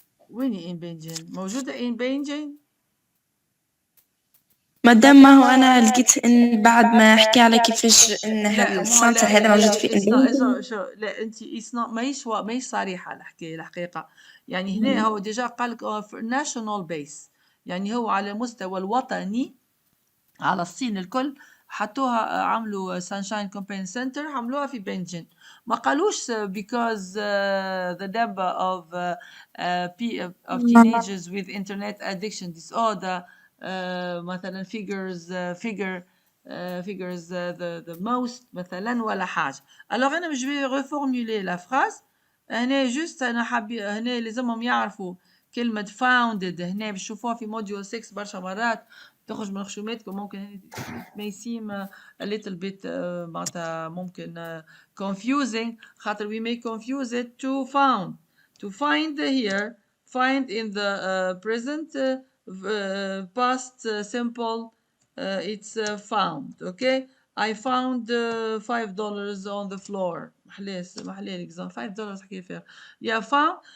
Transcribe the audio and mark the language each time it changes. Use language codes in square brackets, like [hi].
[ar] وين [en] in Beijing؟ [ar] موجودة [en] in Beijing؟ [ar] مادام ما هو أنا لقيت إن بعد ما أحكي على كيفاش إن السنتر هذا موجود في لا أنت ماهيش صريحة الحقيقة. يعني هنا هو ديجا قال لك [en] national base، [ar] يعني هو على المستوى الوطني على الصين الكل حطوها، عملوا Sunshine Campaign Center عملوها في بنجن. ما قالوش [en] because the number of teenagers with internet addiction disorder مثلا figures the most مثلا ولا حاجة. [fr] alors [ar] أنا مش [fr] vais reformuler la phrase. [ar] هنا جست أنا هنا لازمهم يعرفوا كلمة founded. هنا بتشوفوها في موديول 6 برشا مرات تخرج من خشوماتكم، ممكن [en] may seem a little bit [ar] معناتها ممكن [en] confusing، [ar] خاطر [en] we may confuse it to found. To find here, find in the present past simple, it's found. Okay, I found $5 on the floor. [ar] محلاه الاكزام $5 حكي فيها. [en] Yeah, found.